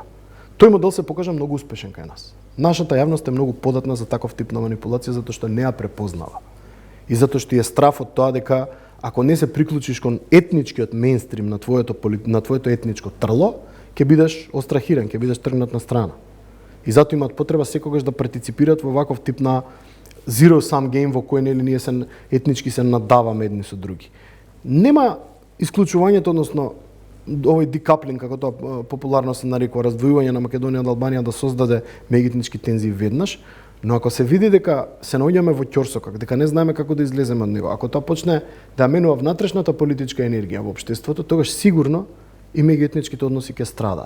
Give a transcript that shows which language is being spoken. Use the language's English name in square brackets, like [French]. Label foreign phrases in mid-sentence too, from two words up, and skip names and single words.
[Macedonian] Тој модел се покажа многу успешен кај нас. Нашата јавност е многу податна за таков тип на манипулација затоа што не ја препознава. И затоа што е страф од тоа дека ако не се приклучиш кон етничкиот мејнстрим на твоето етничко трло, ќе бидеш острахиран, ќе бидеш тргнат на страна. И затоа имаат потреба секогаш да партиципираат во ваков тип на [English] zero sum game [Macedonian] во кој нели ние се етнички се надаваме едни со други. Нема исклучувањето, односно овој декаплинг, како тоа популарно се нарекува, раздвојување на Македонија од Албанија да создаде меѓуетнички тензии веднаш, но ако се види дека се наоѓаме во ќорсокак, дека не знаеме како да излеземе од него, ако тоа почне да менува внатрешната политичка енергија во општеството, тогаш сигурно и меѓуетничките односи ќе страдаат.